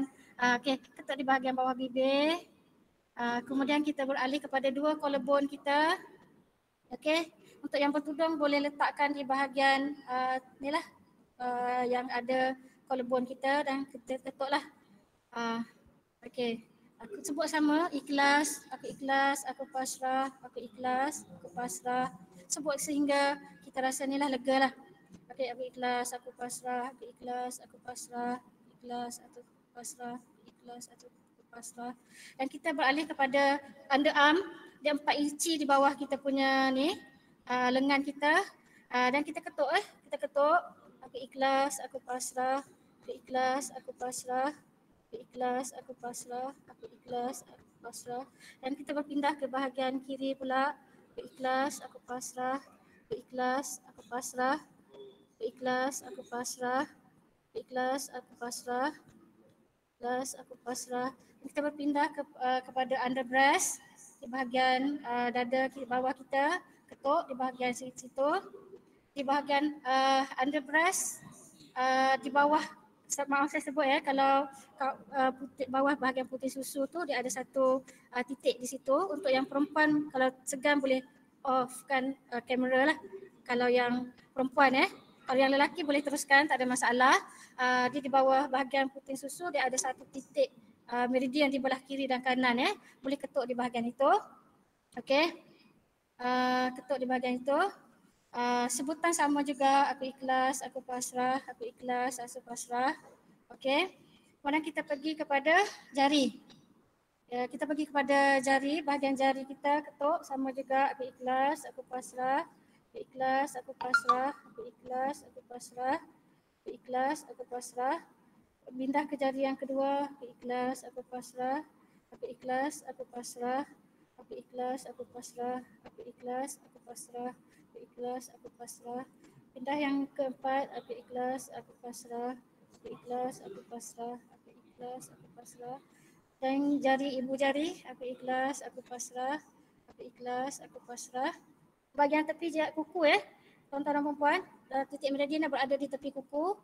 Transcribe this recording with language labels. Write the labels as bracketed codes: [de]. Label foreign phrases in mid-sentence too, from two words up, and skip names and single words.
[ms] Okey, ketuk di bahagian bawah bibir. Kemudian kita beralih kepada dua collarbone kita. Okey, untuk yang bertudung boleh letakkan di bahagian ni lah yang ada collarbone kita dan kita ketuklah. Okey, aku sebut sama, ikhlas, aku pasrah, aku ikhlas, aku pasrah. Sebut sehingga kita rasa ni lah lega lah. Okey, aku ikhlas, aku pasrah, aku ikhlas, aku pasrah, ikhlas, aku pasrah, ikhlas, aku pasrah. Dan kita beralih kepada underarm, dia 4 inci di bawah kita punya ni, lengan kita. Dan kita ketuk aku ikhlas, aku pasrah, aku ikhlas, aku pasrah. Aku ikhlas, aku pasrah, aku ikhlas, aku pasrah. Dan kita berpindah ke bahagian kiri pula. Aku ikhlas, aku pasrah, aku ikhlas, aku pasrah, aku ikhlas, aku pasrah, aku ikhlas, aku pasrah, ikhlas, aku pasrah. Kita berpindah kepada [en] under breast [ms] di bahagian dada bawah kita, ketuk di bahagian situ. Di bahagian [en] under breast [ms] di bawah, maaf saya sebut ya, kalau bawah bahagian putih susu tu dia ada satu titik di situ. Untuk yang perempuan kalau segan boleh off kan kamera lah. Kalau yang perempuan kalau yang lelaki boleh teruskan, tak ada masalah. Dia di bawah bahagian putih susu dia ada satu titik meridian di belah kiri dan kanan boleh ketuk di bahagian itu. Okey. Ketuk di bahagian itu. Sebutan sama juga, aku ikhlas, aku pasrah, aku ikhlas, aku pasrah. Okey. Kemudian kita pergi kepada jari. Kita pergi kepada jari, bahagian jari kita ketuk sama juga, aku ikhlas, aku pasrah, aku ikhlas, aku pasrah, aku ikhlas, aku pasrah, aku ikhlas, aku pasrah. Pindah ke jari yang kedua, aku ikhlas, aku pasrah, aku ikhlas, aku pasrah, aku ikhlas, aku pasrah, aku ikhlas, aku pasrah. Aku ikhlas, aku pasrah. Pindah yang keempat, aku ikhlas, aku pasrah, aku ikhlas, aku pasrah, aku ikhlas, aku pasrah. Dan jari ibu jari, aku ikhlas, aku pasrah, aku ikhlas, aku pasrah. Bahagian tepi kuku tuan-tuan dan perempuan, titik meridian berada di tepi kuku.